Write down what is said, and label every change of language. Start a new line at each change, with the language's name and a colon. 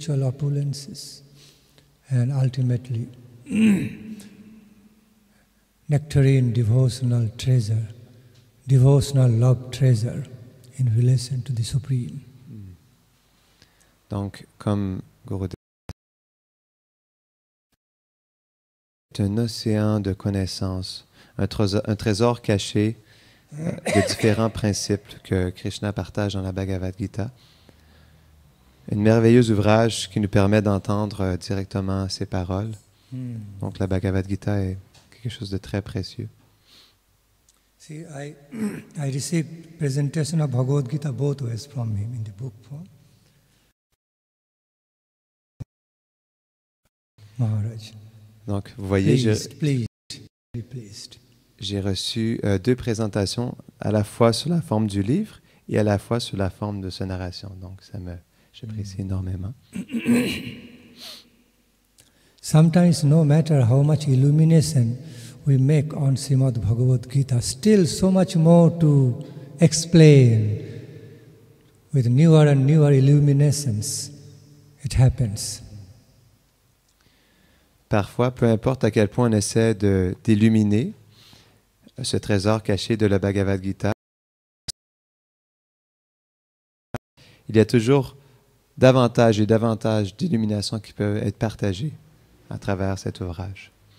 English: opulences, and ultimately nectarine devotional treasure, devotional love treasure in relation to the Supreme.
French: Donc, comme Gurudev, c'est un océan de connaissances, un trésor caché de différents principes que Krishna partage dans la Bhagavad Gita. Un merveilleux ouvrage qui nous permet d'entendre directement ses paroles. Donc, la Bhagavad Gita est quelque chose de très précieux.
English: See, I received presentation of Bhagavad Gita both ways from him in the book form. Maharaj.
French: Donc, vous voyez,
English: pleased.
French: J'ai reçu deux présentations, à la fois sous la forme du livre et à la fois sous la forme de sa narration. Donc, j'apprécie énormément.
English: Sometimes, no matter how much illumination we make on Srimad Bhagavad Gita, still so much more to explain with newer and newer illuminations. It happens.
French: Parfois, peu importe à quel point on essaie d'illuminer ce trésor caché de la Bhagavad Gita, il y a toujours davantage et davantage d'illuminations qui peuvent être partagées à travers cet ouvrage.